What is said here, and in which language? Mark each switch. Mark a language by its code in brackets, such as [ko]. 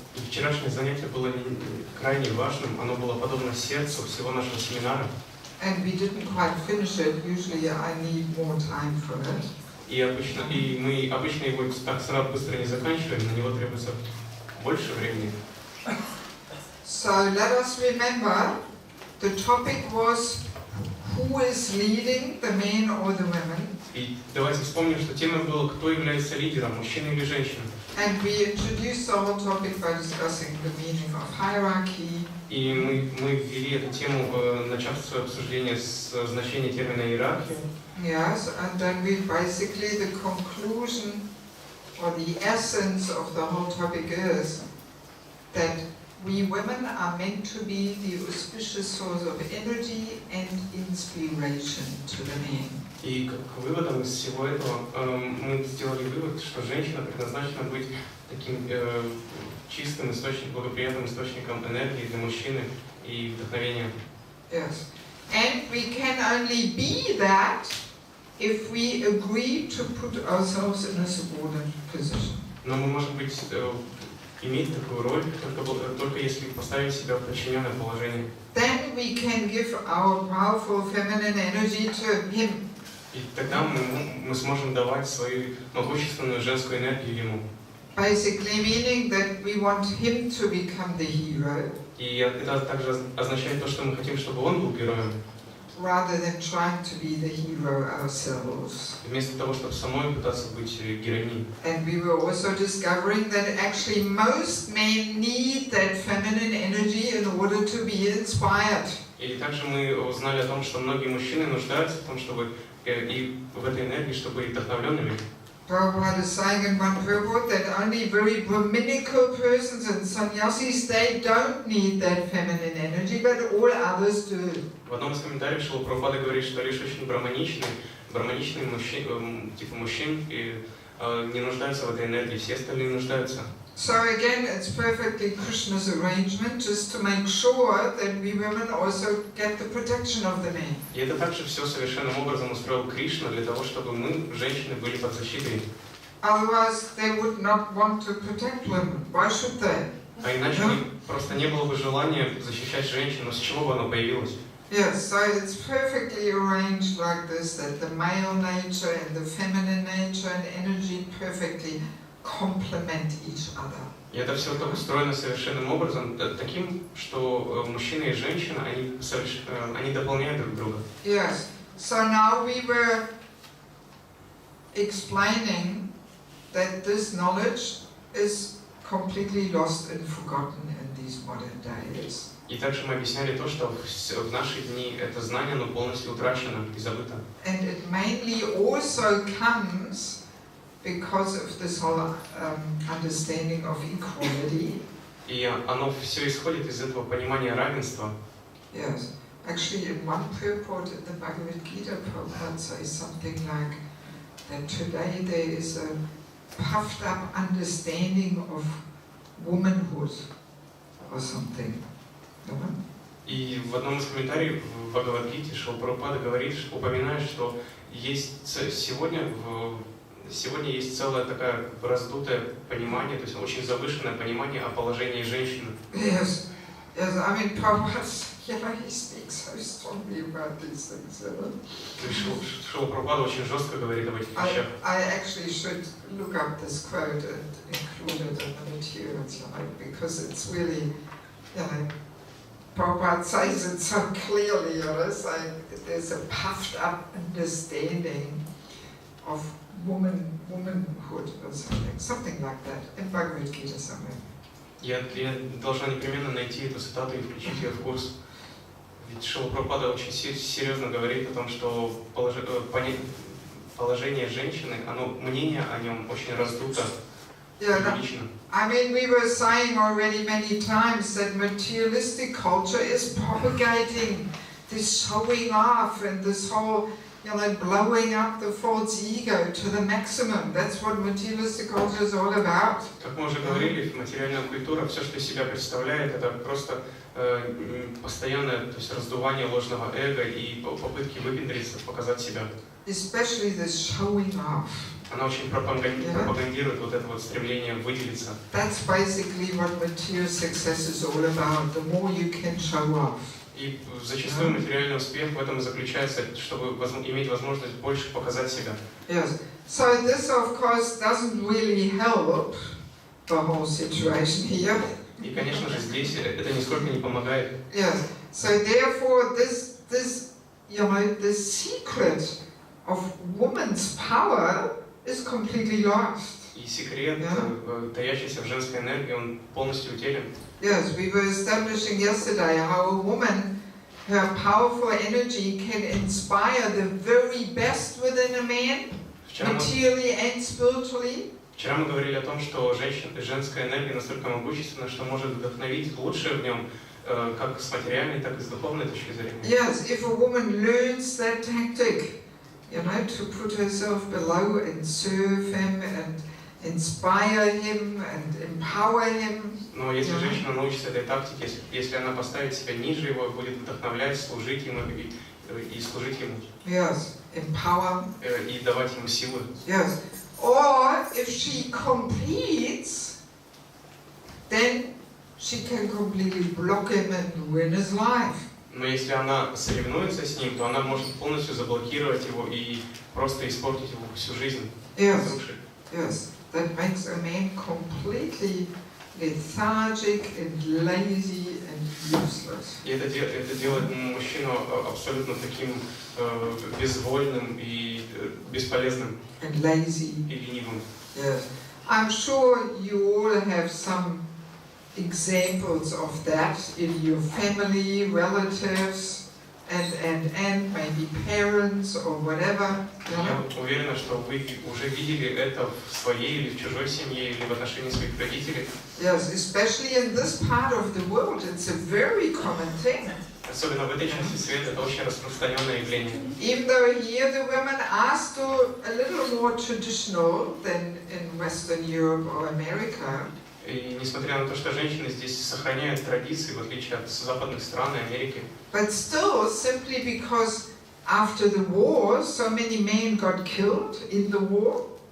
[ru] И вчерашнее занятие было крайне важным, оно было подобно сердцу всего нашего семинара. [en] And we didn't quite finish it. Usually I need more time for it. [ru] И мы обычно его так сразу быстро не заканчиваем, на него требуется больше времени. [en] So let us remember, the topic was who is leading, the men or the women. [ru] И давайте вспомним, что тема была, кто является лидером, мужчина или женщина. [en] And we introduced the whole topic by discussing the meaning of hierarchy. [ru] И мы ввели эту тему, начав свое обсуждение с значения термина иерархия. [en] Yes, and then we basically, the conclusion or the essence of the whole topic is that we women are meant to be the auspicious source of energy and inspiration to the men. [ru] И как выводом из всего этого мы сделали вывод, что женщина предназначена быть таким чистым источником, благоприятным источником энергии для мужчины и вдохновения. [en] Yes, and we can only be that if we agree to put ourselves in a subordinate position. [ru] Но мы можем иметь такую роль только если поставим себя в подчиненное положение. [en] Then we can give our powerful feminine energy to him. [ru] И тогда мы сможем давать свою могущественную женскую энергию ему. [en] Basically meaning that we want him to become the hero. [ru] И это также означает то, что мы хотим, чтобы он был героем. [en] Rather than trying to be the hero ourselves. [ru] Вместо того, чтобы самой пытаться быть героиней. [en] And we were also discovering that actually most men need that feminine energy in order to be inspired. [ru] И также мы узнали о том, что многие мужчины нуждаются в том, чтобы и в этой энергии, чтобы быть вдохновленными. [en] Prabhupada is saying in one purport that only very Brahminical persons and sannyasis, they don't need that feminine energy, but all others do. [ru] В одном из комментариев Шрила Прабхупада говорит, что лишь очень браманичные мужчины, типа мужчин, не нуждаются в этой энергии, все остальные нуждаются. [en] So again, it's perfectly Krishna's arrangement just to make sure that we women also get the protection of the men. [ru] И это также все совершенным образом устроил Кришна для того, чтобы мы, женщины, были под защитой. [en] Otherwise, they would not want to protect women. Why should they? [ru] А иначе просто не было бы желания защищать женщин, но с чего бы оно появилось? [en] Yes, so it's perfectly arranged like this, that the male nature and the feminine nature and energy perfectly complement each other. [ru] И это все так устроено совершенным образом, таким, что мужчина и женщина, они дополняют друг друга. [en] Yes, so now we were explaining that this knowledge is completely lost and forgotten in these modern days. [ru] И также мы объясняли то, что в наши дни это знание, оно полностью утрачено и забыто. [en] And it mainly also comes because of this whole understanding of equality. [ru] И оно все исходит из этого понимания равенства. [en] Yes, actually, in one purport in the Bhagavad Gita, Prabhupada says something like that today there is a puffed up understanding of womanhood or something. [ru] И в одном из комментариев в Бхагавад-гите Шрила Прабхупада говорит, упоминает, что сегодня есть целое такое раздутое понимание, то есть очень завышенное понимание о положении женщины. [en] Yes, yes. I mean, Prabhupada, he speaks so strongly about these things. [ru] Шрила Прабхупада очень жестко говорит об этих вещах. [en] I actually should look up this quote and include it in the materials, because it's really, Prabhupada says it so clearly, saying there's a puffed up understanding of womanhood or something like that, in Bhagavad Gita somewhere. [ru] Я должна непременно найти эту цитату и включить ее в курс. Ведь Шрила Прабхупада очень серьезно говорит о том, что положение женщины, мнение о нем очень раздуто, преувеличено. [en] I mean, we were saying already many times that materialistic culture is propagating this showing off and this whole, blowing up the false ego to the maximum. That's what materialistic culture is all about. [ru] Как мы уже говорили, материальная культура, все, что из себя представляет, это просто постоянное, то есть раздувание ложного эго и попытки выпендриться, показать себя. [en] Especially this showing off. [ru] Она очень пропагандирует вот это вот стремление выделиться. [en] That's basically what material success is all about. The more you can show off. [ru] И зачастую материальный успех в этом и заключается, чтобы иметь возможность больше показать себя. [en] Yes. So this, of course, doesn't really help the whole situation here. [ru] И, конечно же, здесь это нисколько не помогает. [en] Yes. So therefore, this the secret of woman's power is completely lost. [ru] И секрет, таящийся в женской энергии, он полностью утерян. [en] Yes, we were establishing yesterday how a woman, her powerful energy can inspire the very best within a man, materially and spiritually. [ru] Вчера мы говорили о том, что женская энергия настолько могущественна, что может вдохновить лучшее в нем, как с материальной, так и с духовной точки зрения. [en] Yes, if a woman learns that tactic, to put herself below and serve him and inspire him and empower him. [ru] Но если женщина научится этой тактике, если она поставит себя ниже его, будет вдохновлять, служить ему и служить ему. [en] Yes, empower. [ru] И давать ему силы. [en] Yes. Or if she competes, then she can completely block him and ruin his life. [ru] Но если она соревнуется с ним, то она может полностью заблокировать его и просто испортить его всю жизнь. [en] Yes. Yes. That makes a man completely lethargic and lazy and useless. [ru] И это делает мужчину абсолютно таким безвольным и бесполезным. [en] And lazy. [ru] И ленивым. [en] Yes. I'm sure you all have some examples of that in your family, relatives, and maybe parents or whatever. [ru] Я уверена, что вы уже видели это в своей или в чужой семье, или в отношении своих родителей. [en] Yes, especially in this part of the world, it's a very common thing. [ru] Особенно в этой части света это очень распространенное явление. [en] Even though here the women are still a little more traditional than in Western Europe or America. [ru] И несмотря на то, что женщины здесь сохраняют традиции, в отличие от западных стран и Америки. [en] But still, simply because after the war, so many men got killed in the war.